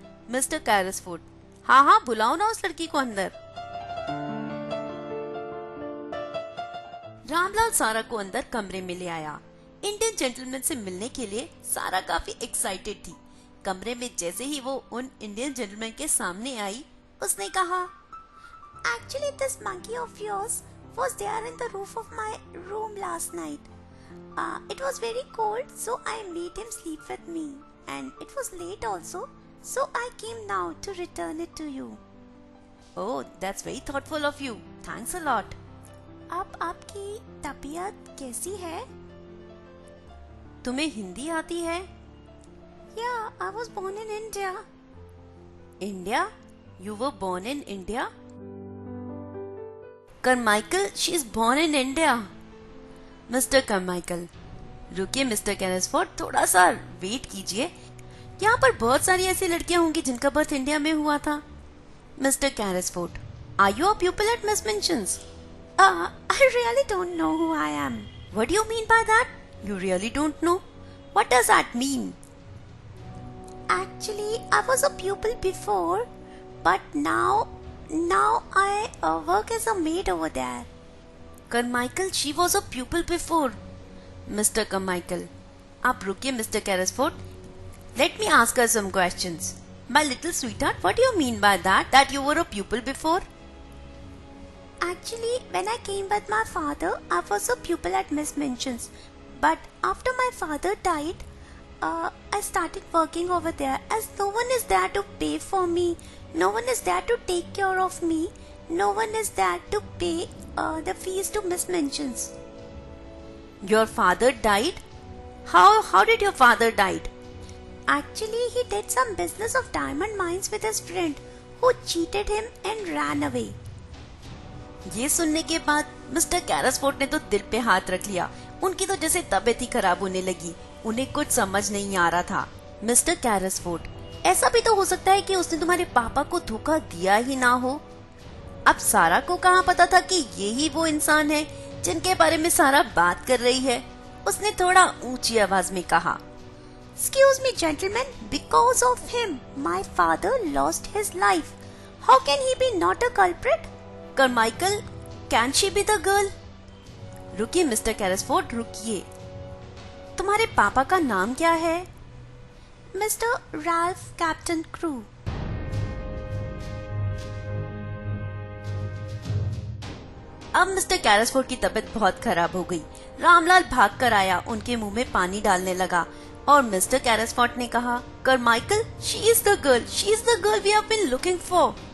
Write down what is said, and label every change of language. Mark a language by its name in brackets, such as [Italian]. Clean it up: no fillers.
[Hindi] Mister कैरसफोर्ड, हाँ हाँ बुलाओ ना उस लड़की को अंदर। रामलाल सारा को अंदर कमरे में ले आया। इंडियन जेंटलमैन से मिलने के लिए सारा काफी एक्साइटेड थी। कमरे में जैसे ही वो उन इंडियन जेंटलमैन के सामने आई, उसने कहा, [English] Actually, this monkey of yours was there in the roof of my room last night. It was very cold, so I made him sleep with me. And it was late also, so I came now to return it to you. Oh, that's very thoughtful of you. Thanks a lot. [Hindi] अब आपकी तबीयत कैसी है? तुम्हें हिंदी आती है? [English] Yeah, I was born in India. India? You were born in India? Carmichael, she is born in India. [Hindi] Mister करमाइकल, रुकिए mister कैरसफोर्ड, थोड़ा सा वेट कीजिए। यहाँ पर बहुत सारी ऐसी लड़कियां होंगी जिनका बर्थ इंडिया में हुआ था। [English] Mister Carrisford, are you a pupil at miss Minchin's? I really don't know who I am. What do you mean by that? You really don't know? What does that mean? Actually, I was a pupil before, but now I work as a maid over there. Carmichael, she was a pupil before. Mr. [Hindi] Carmichael, आप रुकिए mister कैरसफोर्ड. [English] Let me ask her some questions. My little sweetheart, what do you mean by that? That you were a pupil before? Actually, when I came with my father, I was a pupil at Miss Minchin's. But after my father died, I started working over there as no one is there to pay for me. No one is there to take care of me. No one is there to pay the fees to Miss Minchin's. Your father died? How did your father died? Actually, he did some business of diamond mines with his friend who cheated him and ran away. [Hindi] ये सुनने के बाद mister कैरसफोर्ड ने तो दिल पे हाथ रख लिया। उनकी तो जैसे तबीयत ही खराब होने लगी। उन्हें कुछ समझ नहीं आ रहा था। मिस्टर कैरसफोर्ड, ऐसा भी तो हो सकता है कि उसने तुम्हारे पापा को धोखा दिया ही ना हो। अब सारा को कहाँ पता था कि यही वो इंसान है जिनके बारे में सारा बात कर रही है। उसने थोड़ा ऊंची आवाज में कहा, [English] Excuse me, gentlemen, because of him, my father lost his life. How can he be not a culprit? Carmichael, can she be the girl? [Hindi] रुकिए मिस्टर कैरसफोर्ड, रुकिए। तुम्हारे पापा का नाम क्या है? [English] Mr. Ralph Captain Crew. [Hindi] अब मिस्टर कैरसफोर्ड की तबीयत बहुत खराब हो गई। रामलाल भाग कर आया, उनके मुंह में पानी डालने लगा और मिस्टर कैरसफोर्ड ने कहा, [English] Carmichael, she is the girl we have been looking for.